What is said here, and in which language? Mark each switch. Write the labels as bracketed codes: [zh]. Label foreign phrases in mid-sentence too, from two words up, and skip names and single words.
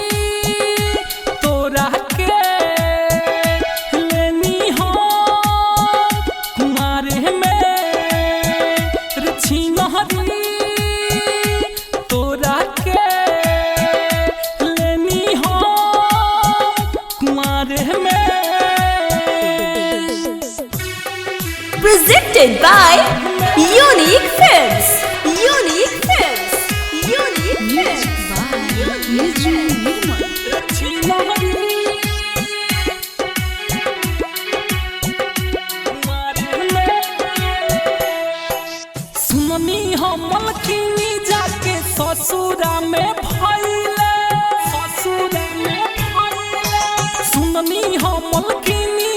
[bho] तोरा के लेनी हो कुमारे में रे छिनहरी तोरा के लेनी हो कुमारे में [en] Presented by Unique Films. Unique Films. Unique Music Films. by Niju Nirmal. [bho] सुननी हम मलकिनी जाके ससुरा में भइले सुननी हम मलकिनी